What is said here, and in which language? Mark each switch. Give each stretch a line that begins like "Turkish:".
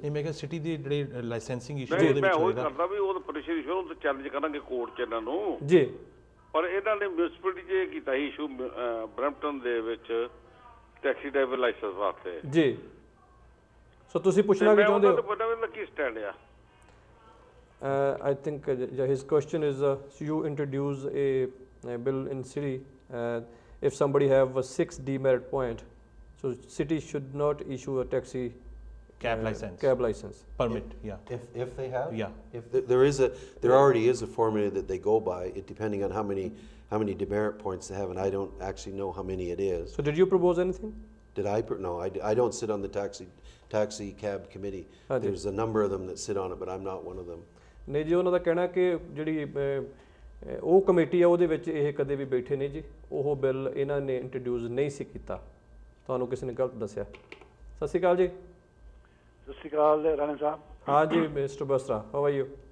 Punjabi: ਨਹੀਂ, ਮੈਂ ਕਿਹਾ ਸਿਟੀ ਦੀ ਜਿਹੜੀ ਲਾਇਸੈਂਸਿੰਗ ਇਸ਼ੂ ਉਹਦੇ ਵਿੱਚ ਹੋਏਗਾ। ਕਰਦਾ ਵੀ ਉਹ ਪ੍ਰੋਵਿੰਸ਼ੀਅਲ ਇਸ਼ੂ ਨੂੰ ਚੈਲੰਜ ਕਰਾਂਗੇ ਕੋਰਟ 'ਚ ਇਹਨਾਂ ਨੂੰ ਜੀ, ਪਰ ਇਹਨਾਂ ਨੇ ਮਿਊਨਿਸਪੈਲਿਟੀ 'ਚ ਇਹ ਕੀਤਾ ਸੀ ਇਸ਼ੂ ਬਰੈਂਪਟਨ ਦੇ ਵਿੱਚ ਟੈਕਸੀ ਡਰਾਈਵਰ ਲਾਇਸੈਂਸ ਵਾਸਤੇ ਜੀ। ਸੋ ਤੁਸੀਂ ਪੁੱਛਣਾ ਕੀ ਚਾਹੁੰਦੇ ਹੋ? ਪਤਾ ਵੀ ਕੀ ਸਟੈਂਡ ਆ?
English: I think his question is you introduce a bill in city if somebody have a 6 demerit point, so city should not issue a taxi cab license permit. If they have, if there already is a formula that they go by, it depending on how many demerit points they have, and I don't actually know how many it is. So did you propose anything? Did I? No, I don't sit on the taxi cab committee. There's a number of them that sit on it, but I'm not one of them.
Punjabi: ਨਹੀਂ ਜੀ, ਉਹਨਾਂ ਦਾ ਕਹਿਣਾ ਕਿ ਜਿਹੜੀ ਉਹ committee ਆ ਉਹਦੇ ਵਿੱਚ ਇਹ ਕਦੇ ਵੀ ਬੈਠੇ ਨਹੀਂ ਜੀ, ਉਹ ਬਿੱਲ ਇਹਨਾਂ ਨੇ ਇੰਟਰੋਡਿਊਸ ਨਹੀਂ ਸੀ ਕੀਤਾ, ਤੁਹਾਨੂੰ ਕਿਸੇ ਨੇ ਗਲਤ ਦੱਸਿਆ। ਸਤਿ ਸ਼੍ਰੀ ਅਕਾਲ ਜੀ। ਸਤਿ ਸ਼੍ਰੀ ਅਕਾਲ ਰਾਣਾ ਸਾਹਿਬ।
Hindi: हाँ जी
English: Mister Basra, how are you?